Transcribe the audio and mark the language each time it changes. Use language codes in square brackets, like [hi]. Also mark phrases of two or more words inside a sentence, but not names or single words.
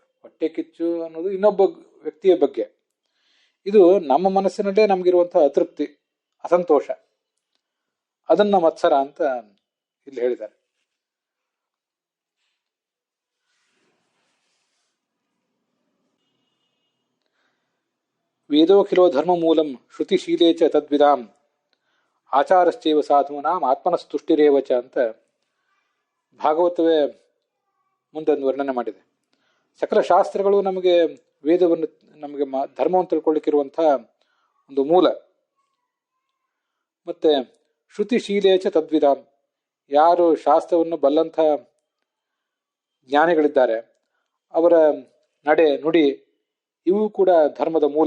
[kn] ಹೊಟ್ಟೆ ಕಿಚ್ಚು ಅನ್ನೋದು ಇನ್ನೊಬ್ಬ ವ್ಯಕ್ತಿಯ ಬಗ್ಗೆ. ಇದು ನಮ್ಮ ಮನಸ್ಸಿನಲ್ಲೇ ನಮಗಿರುವಂತಹ ಅತೃಪ್ತಿ, ಅಸಂತೋಷ, ಅದನ್ನ ಮತ್ಸರ ಅಂತ ಇಲ್ಲಿ ಹೇಳಿದ್ದಾರೆ. [sa] ವೇದೋಖಿಲೋ ಧರ್ಮ ಮೂಲಂ ಶ್ರುತಿಶೀಲೇ ಚ ತದ್ವಿಧಾಂ ಆಚಾರಶ್ಚೈವ ಸಾಧೂನಾಂ ಆತ್ಮನಸ್ತುಷ್ಟಿರೇವಚ [kn] ಅಂತ ಭಾಗವತವೇ ಮುಂದೊಂದು ವರ್ಣನೆ ಮಾಡಿದೆ. ಸಕಲ ಶಾಸ್ತ್ರಗಳು ನಮಗೆ ವೇದವನ್ನು, ನಮಗೆ ಧರ್ಮವನ್ನು ತಿಳ್ಕೊಳ್ಳಿಕ್ಕಿರುವಂತಹ ಒಂದು ಮೂಲ. [sa] ಮತ್ತೆ ಶ್ರುತಿಶೀಲೇಚ ತದ್ವಿಧಾಂ, [kn] ಯಾರು ಶಾಸ್ತ್ರವನ್ನು ಬಲ್ಲಂಥ ಜ್ಞಾನಿಗಳಿದ್ದಾರೆ ಅವರ ನಡೆ ನುಡಿ ಇವು ಕೂಡ ಧರ್ಮದ ಮೂಲ.